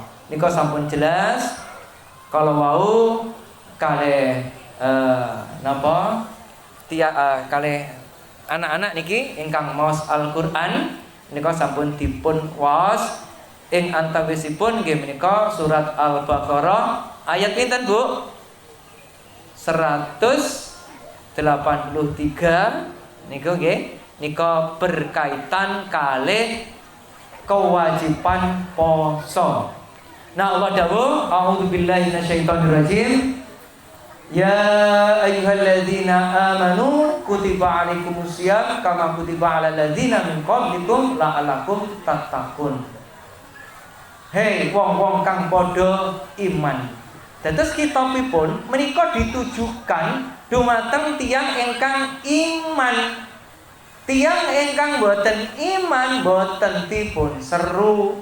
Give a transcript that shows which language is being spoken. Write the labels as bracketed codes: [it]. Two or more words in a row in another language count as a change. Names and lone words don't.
[jv] Nika sampun jelas kalau wau kalih kalih anak-anak niki ingkang maos Al-Qur'an menika sampun dipun waos ing antawisipun nggih menika surat Al-Baqarah ayat pinten Bu? 183 niku nggih, nika berkaitan kalih kewajiban poso. Nah, Allah dawuh, [ar] أعوذ بالله من الشيطان الرجيم. يا أيها الذين آمنوا كتب عليكم الصيام كما كتب على الذين من قبلكم لعلكم تتقون. [jv] Hei wong-wong kang padha iman, Dados kitabipun menika ditujukan dumateng tiyang ingkang iman. Tiyang ingkang boten iman boten dipun seru.